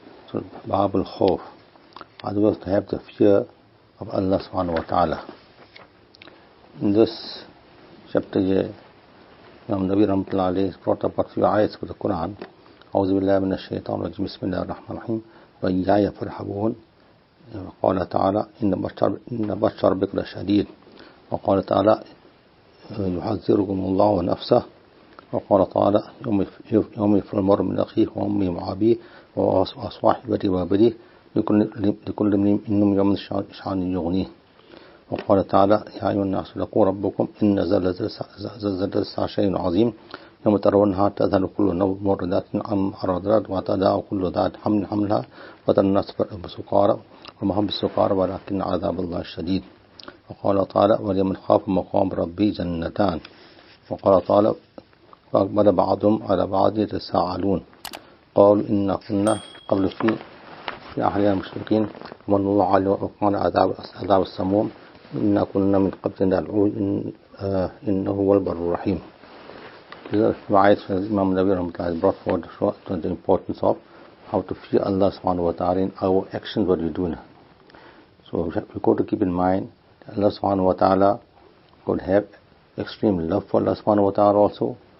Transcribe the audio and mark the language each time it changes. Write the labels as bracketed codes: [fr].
[en] So, Bab al-Khawf. Otherwise, to have the fear of Allah subhanahu wa ta'ala. In this chapter here, Imam Nabi Rahmatullah alayhi has brought up a few ayats of the Quran. [ar] A'udhu billahi minash shaitan rajim. Bismillahirrahmanirrahim. Wa iyaya farhabun. قال تعالى إن بطش ربك لشديد. وقال تعالى يحذركم الله نفسه. وقال تعالى يوم يفر المرء من أخيه وأمه وأبيه وصاحبته وبنيه لكل منهم يوم شأن يغنيه. وقال تعالى يا أيها الناس اتقوا ربكم إن زلزلة الساعة شيء عظيم يوم ترونها تذهل كل مرضعة عما أرضعت وتضع كل ذات حمل حملها وترى الناس سكارى وما هم بالسكارى ولكن عذاب الله شديد. وقال تعالى ولمن خاف مقام ربي جنتان. وقال تعالى وأقبل بعضهم على بعض يتساءلون قالوا إنا كنا قبل في أهلنا مشركين ومن الله عليه وقال عذاب السموم إنا كنا من قبل ندعوه إنه هو البر الرحيم. [en] These are ayats Imam Nabi Rahmatullah has brought forward to show the importance of how to fear Allah subhanahu wa ta'ala in our actions, what we do. So we got to keep in mind that Allah subhanahu wa ta'ala could have extreme love for Allah subhanahu wa ta'ala also.